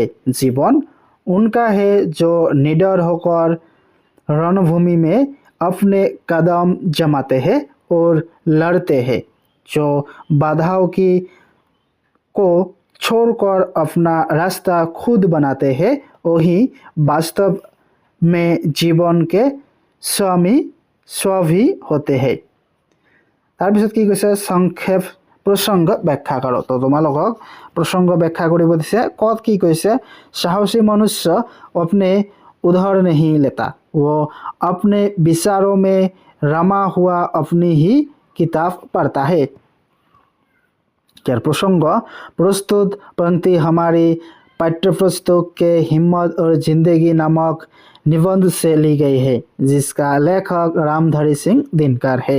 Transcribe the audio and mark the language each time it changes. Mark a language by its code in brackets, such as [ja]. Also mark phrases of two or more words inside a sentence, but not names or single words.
[hi] जीवन उनका है जो निडर होकर रणभूमि में अपने कदम जमाते हैं और लड़ते हैं, जो बाधाओं को छोड़कर अपना रास्ता खुद बनाते हैं, वही वास्तव में जीवन के स्वामी होते हैं। [as] তাৰপিছত কি কৈছে, [hi] संक्षेप प्रसंग व्याख्या करो। [as] तो তোমালোকক [hi] प्रसंग व्याख्या [as] কৰিব দিছে। কত কি কৈছে, [hi] साहसी मनुष्य अपने उधार नहीं लेता, वो अपने विचारों में रमा हुआ अपनी ही किताब पढ़ता है। प्रसंग, प्रस्तुत पंक्ति हमारी पाठ्यपुस्तक के हिम्मत और जिंदगी नामक निबंध से ली गई है जिसका लेखक रामधारी सिंह दिनकर है।